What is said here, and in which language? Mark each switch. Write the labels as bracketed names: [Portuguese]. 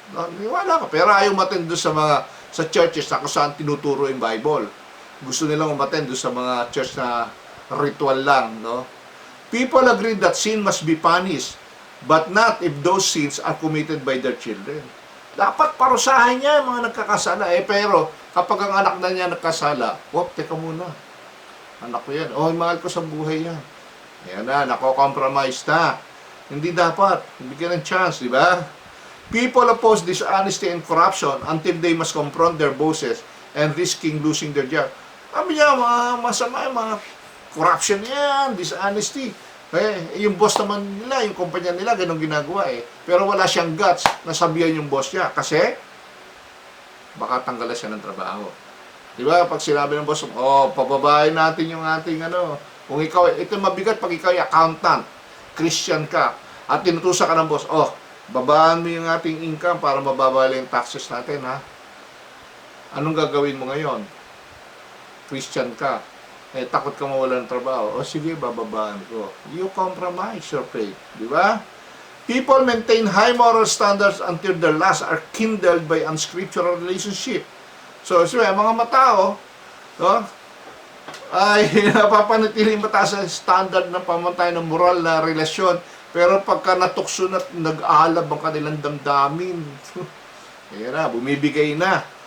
[Filipino] No, wala ka. Pero ayaw matin doon sa churches na kung saan tinuturo yung Bible. Gusto nilang umattend doon sa mga church na ritual lang. No? [English] People agree that sin must be punished, but not if those sins are committed by their children. [Filipino] Dapat parusahan niya yung mga nagkakasala. Pero kapag ang anak na niya nagkasala, teka muna. Anak ko yan. Mahal ko sa buhay yan. Yan na, nako-compromise na. Hindi dapat. Bigyan ng chance, di ba? [English] People oppose dishonesty and corruption until they must confront their bosses and risking losing their job. [Filipino] Sabi niya, masama yung mga corruption yan, dishonesty. Yung boss naman nila, yung kumpanya nila, ganun ginagawa Pero wala siyang guts na sabihan yung boss niya. Kasi, baka tanggalan siya ng trabaho. Di ba? Pag sinabi ng boss, pababahin natin yung ating kung ikaw, ito mabigat pag ikaw ay accountant, Christian ka, at tinutusan ka ng boss, babaan mo yung ating income para mababa yung taxes natin, ha? Anong gagawin mo ngayon? Christian ka. Takot ka mawala ng trabaho. Sige, bababaan ko. [English] You compromise your faith. [Filipino] Di ba? [English] People maintain high moral standards until their lusts are kindled by unscriptural relationship. [Filipino] So, mga matao, no? ay napapanatiling mataas ang standard ng pamantayan ng moral na relasyon. Pero pagka natukso na nag-aalab ang kanilang damdamin, ayan na, bumibigay na.